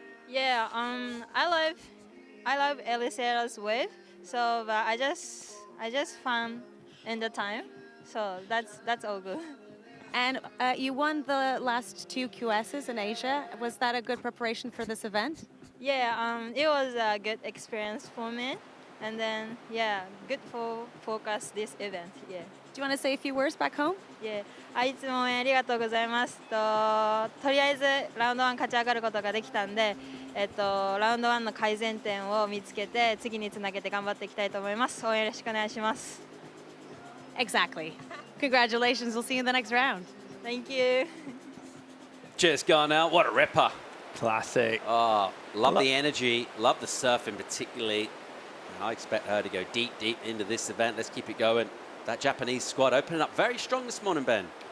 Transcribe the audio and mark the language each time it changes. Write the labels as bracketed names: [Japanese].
[English] Yeah, I love Ericeira's wave, so I just fun in the time, so that's all good. And you won the last 2 QSs in Asia. Was that a good preparation for this event? Yeah, it was a good experience for me, And then, yeah, good for focus this event. Yeah. Do you want to say a few words back home? Yeah. [Japanese] いつも応援ありがとうございます。とりあえずラウンド1勝ち上がることができたんで、ラウンド1の改善点を見つけて次につなげて頑張っていきたいと思います。応援よろしくお願いします。 [English] Exactly. Congratulations. We'll see you in the next round. Thank you. Cheers, Garnell. What a ripper. Classic. Oh, love the energy. Love the surfing particularly. I expect her to go deep, deep into this event. Let's keep it going. That Japanese squad opening up very strong this morning, Ben.